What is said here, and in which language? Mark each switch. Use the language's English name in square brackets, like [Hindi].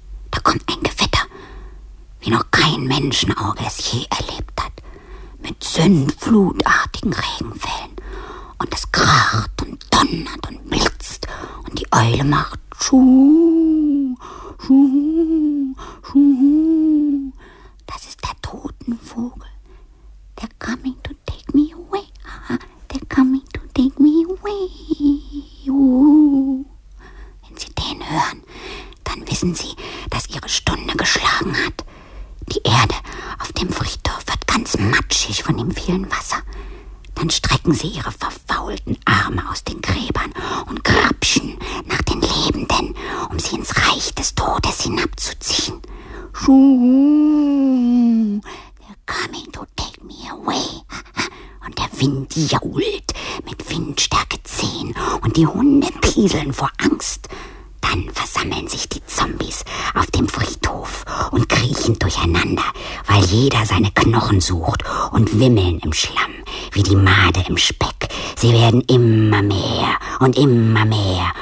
[German] Da kommt ein Gewitter, wie noch kein Menschenauge es je erlebt hat, mit sündflutartigen Regenfällen. Und es kracht und donnert und blitzt. Und die Eule macht Schuh, Schuh, Schuh. Das ist der Totenvogel. [English] They're coming to take me away. They're coming to take me away. [German] Wenn Sie den hören, dann wissen Sie, dass Ihre Stunde geschlagen hat. Die Erde auf dem Friedhof wird ganz matschig von dem vielen Wasser. Dann strecken sie ihre verfaulten Arme aus den Gräbern und grapschen nach den Lebenden, um sie ins Reich des Todes hinabzuziehen. [English] Schuhu, they're coming to take me away. [German] Und der Wind jault mit Windstärke 10 und die Hunde pieseln vor Angst. Dann versammeln sich die Zombies auf dem Friedhof und kriechen durcheinander, weil jeder seine Knochen sucht und wimmeln im Schlamm, wie die Made im Speck. Sie werden immer mehr und immer mehr